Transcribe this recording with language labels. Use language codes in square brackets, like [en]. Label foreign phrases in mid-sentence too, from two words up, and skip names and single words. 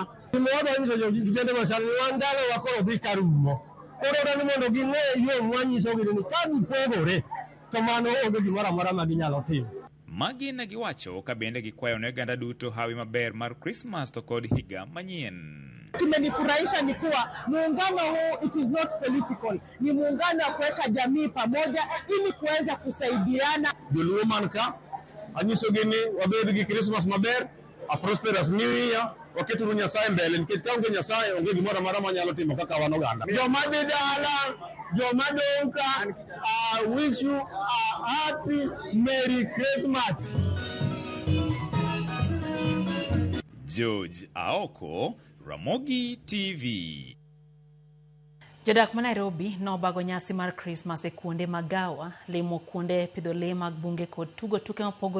[luo] Gimoda hizo kijende masani wan dalo wakoro dhi karumo. Koro dani mondo ging'e yo mwanyiso gi ni ka gipogore to mano onge gimoro amora ma ginyalo timo. Magi ne giwacho ka bende gikwayo ne ganda duto hawi maber mar Christmas to kod higa manyien. [sw] Kimenifurahisha ni kuwa muungano huu [en] it is not political. [sw] Ni muungano wa kuweka jamii pamoja ili kuweza kusaidiana. [luo] Joluo man ka anyiso gi ni wabed gi Christmas maber, [en] a prosperous new year. [luo] Waketuru Nyasaye mbele nikech ka onge Nyasaye onge gimoro amora manyalo timo kaka wan oganda. Joma dhi dala, joma dong' ka, [en] I wish you a happy Merry Christmas. George Aoko, Ramogi TV. [luo] Jodak ma Nairobi nobago nyasi mar Christmas e kuonde magawa, limo kuonde pidho le mag bunge kod tugo tuke mopogore